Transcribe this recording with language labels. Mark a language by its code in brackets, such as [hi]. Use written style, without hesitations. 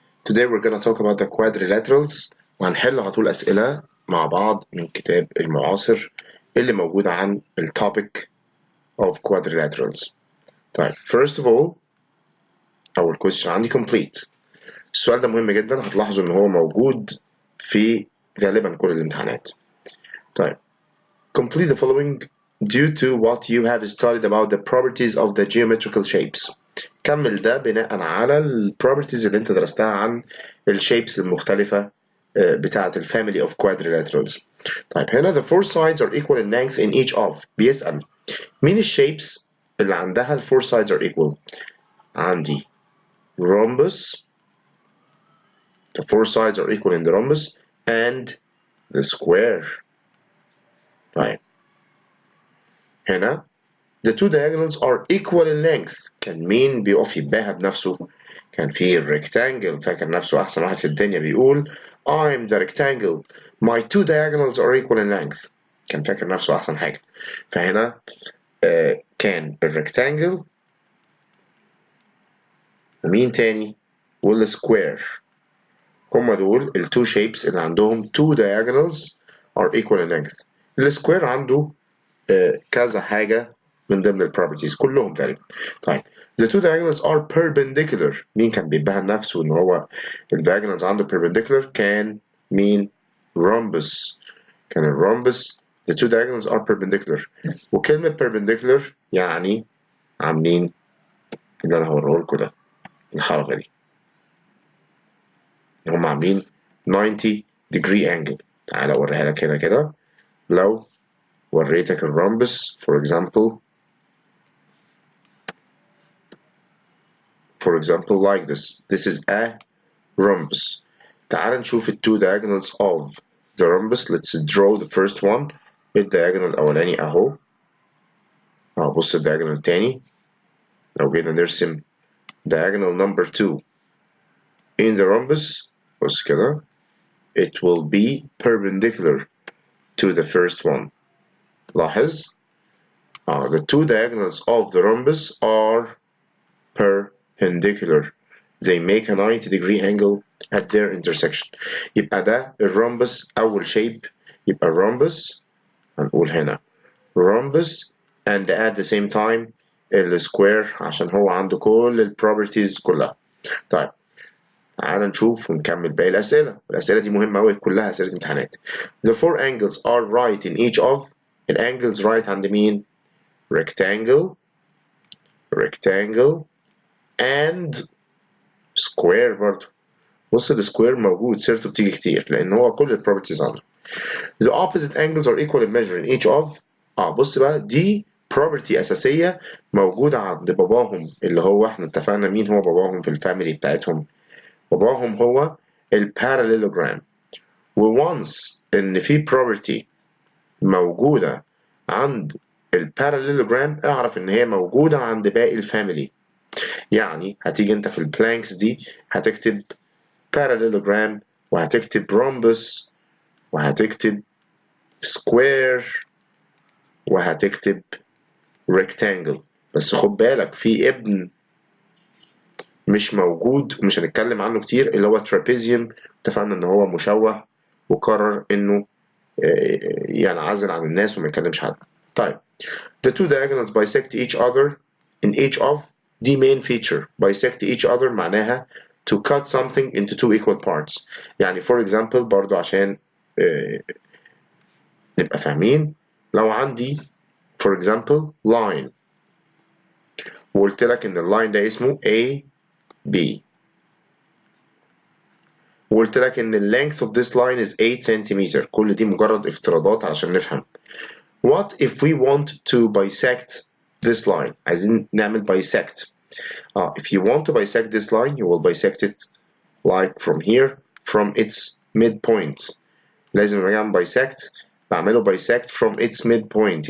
[en] Today we're gonna talk about the quadrilaterals [ar] وهنحل على طول أسئلة مع بعض من كتاب المعاصر اللي موجود عن التوبيك of quadrilaterals. طيب [en] first of all [ar] أول [en] question [ar] عندي [en] complete. [ar] السؤال ده مهم جدا، هتلاحظوا إن هو موجود في غالبا كل الامتحانات. طيب [en] complete the following due to what you have studied about the properties of the geometrical shapes. [ar] كمل ده بناء على ال properties اللي انت درستها عن ال shapes المختلفة بتاعة ال family of quadrilaterals. طيب هنا [en] the four sides are equal in length in each of. [ar] بيسأل مين ال [en] shapes [ar] اللي عندها ال [en] four sides are equal؟ عندي rhombus, the four sides are equal in the rhombus and the square. طيب هنا the two diagonals are equal in length. [ar] كان مين بيقف يباهى بنفسه؟ كان في الريكتانجل فاكر نفسه أحسن واحد في الدنيا بيقول [en] I'm the rectangle my two diagonals are equal in length. [ar] كان فاكر نفسه أحسن حاجة. فهنا كان الريكتانجل مين تاني؟ والسكوير. هما دول ال [en] two shapes [ar] اللي عندهم [en] two diagonals are equal in length. [ar] السكوير عنده كذا حاجة من ضمن البروبرتيز كلهم تقريبا. [en] طيب the two diagonals are perpendicular. [ar] مين كان بيبهى نفسه ان هو الدياجونالز عنده perpendicular؟ كان مين؟ rhombus. كان الرhombus [en] the two diagonals are perpendicular. [ar] وكلمة perpendicular يعني عاملين اللي انا هوريه لكم ده الحركة دي، هم عاملين 90 degree angle. تعالى اوريها لك هنا كده. لو وريتك الرhombus [en] for example like this is a rhombus. [ar] تعال نشوف ال [en] two diagonals of the rhombus. Let's draw the first one. [ar] الدياجونال الأولاني أهو. بص الدياجونال التاني. لو جينا نرسم [en] diagonal number 2 in the rhombus [ar] بص كده [en] it will be perpendicular to the first one. [ar] لاحظ [en] the two diagonals of the rhombus are perpendicular. They make a 90 degree angle at their intersection. [ar] يبقى ده الرhombus أول shape. يبقى rhombus هنقول هنا rhombus [en] and at the same time [ar] السكوير عشان هو عنده كل البروبرتيز كلها. طيب تعال نشوف ونكمل باقي الأسئلة. الأسئلة دي مهمة أوي كلها أسئلة امتحانات. [en] The four angles are right in each of. [ar] الangles right عند مين؟ [en] rectangle and square [ar] برضه. بص السكوير موجود سيرته بتيجي كتير لأن هو كل البروبرتيز عنده. [en] The opposite angles are equal in measure in each of. [ar] بص بقى دي property أساسية موجودة عند باباهم اللي هو احنا اتفقنا مين هو باباهم في الفاميلي بتاعتهم. باباهم هو الباراليلوجرام. وونس إن في property موجودة عند الباراليلوجرام اعرف إن هي موجودة عند باقي الفاميلي. يعني هتيجي انت في البلانكس دي هتكتب parallelogram وهتكتب rhombus وهتكتب square وهتكتب rectangle. بس خد بالك في ابن مش موجود ومش هنتكلم عنه كتير اللي هو trapezium. اتفقنا ان هو مشوه وقرر انه ينعزل عن الناس وما يكلمش حد. [en] طيب the two diagonals bisect each other in each of. دي main feature. bisect each other معناها to cut something into two equal parts. [ar] يعني for example برضو عشان نبقى فاهمين لو عندي for example line وقلت لك ان اللاين ده اسمه A B وقلت لك ان [en] ال length of this line is 8 centimeter. [ar] كل دي مجرد افتراضات عشان نفهم. [en] What if we want to bisect this line؟ [ar] عايزين نعمل bisect. [en] If you want to bisect this line you will bisect it like from here from its midpoint. [ar] لازم لما اعمل [en] bisect [ar] بعمله [en] bisect from its midpoint.